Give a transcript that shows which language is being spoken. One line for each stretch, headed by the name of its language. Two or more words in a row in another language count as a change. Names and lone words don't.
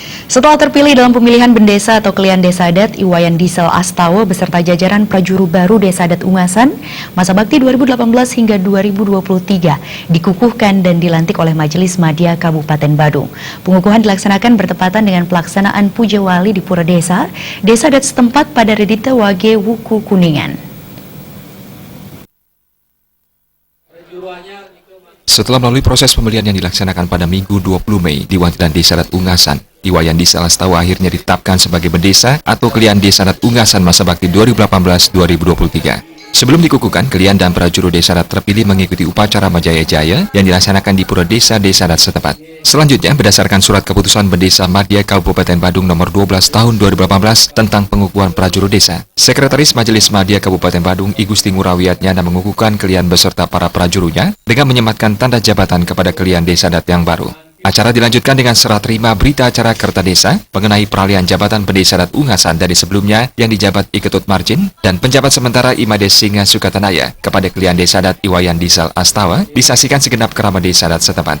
Indonesian: Setelah terpilih dalam pemilihan Bendesa atau Kelian Desa Adat, Iwayan Diesel Astawa beserta jajaran prajuru baru Desa Adat Ungasan, masa bakti 2018 hingga 2023 dikukuhkan dan dilantik oleh Majelis Madya Kabupaten Badung. Pengukuhan dilaksanakan bertepatan dengan pelaksanaan Puja Wali di Pura Desa Adat setempat pada Redita Wage Wuku Kuningan. Setelah melalui proses pemilihan yang dilaksanakan pada Minggu 20 Mei di Wantilan Desa Adat Ungasan, Iwayan Diesel Astawa akhirnya ditetapkan sebagai Bendesa atau Kelian Desa Adat Ungasan masa bakti 2018-2023. Sebelum dikukuhkan, Kelian dan prajuru Desa Adat terpilih mengikuti upacara Majaya-Jaya yang dilaksanakan di Pura Desa Adat setempat. Selanjutnya, berdasarkan surat keputusan Bendesa Madya Kabupaten Badung nomor 12 tahun 2018 tentang pengukuhan prajuru desa, Sekretaris Majelis Madya Kabupaten Badung I Gusti Ngurawiatnyana mengukuhkan Kelian beserta para prajurunya dengan menyematkan tanda jabatan kepada Kelian Desa Adat yang baru. Acara dilanjutkan dengan serah terima berita acara Kertadesa mengenai peralihan jabatan Bendesa Adat Ungasan dari sebelumnya yang dijabat I Ketut Marjin dan penjabat sementara Imades Singa Sukatanaya kepada Kelian Desa Adat Iwayan Diesel Astawa disaksikan segenap kerabat Desa Adat setempat.